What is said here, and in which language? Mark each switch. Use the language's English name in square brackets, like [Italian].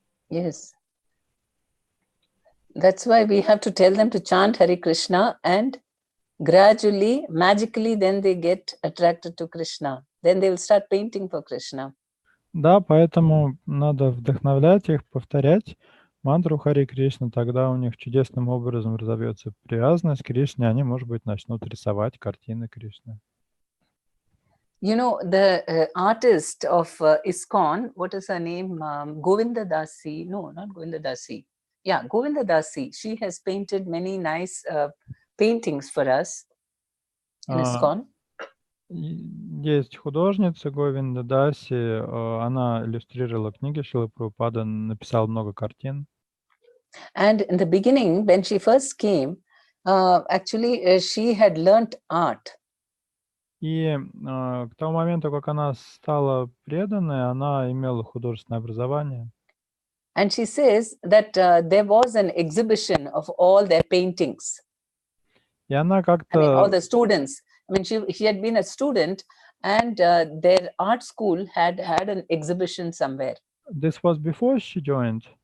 [English] Yes. That's why we have to tell them to chant Hare Krishna, and gradually, magically, then they get attracted to Krishna. Then they will start painting for Krishna. [Russian] Да, поэтому надо вдохновлять их, повторять мантру Харе Кришна, тогда у них чудесным образом разовьется привязанность к Кришне, они, может быть, начнут рисовать картины Кришны. [English] You know, the artist of ISKCON, what is her name? Govinda Dasi. No, not Govinda Dasi. Yeah, Govinda Dasi. She has painted many nice paintings for us in ISKCON. [Russian] Есть художница Говинда Даси, она иллюстрировала книги Шрилы Прабхупады, написала много картин. [English] And in the beginning, when she first came, actually she had learnt art. [Russian] И к тому моменту, как она стала преданной, она имела художественное образование. [English] And she says that there was an exhibition of all their paintings. [Russian] И она как-то... [English] I mean, all the students. I mean, she had been a student, and their art school had an exhibition somewhere. This was before she joined.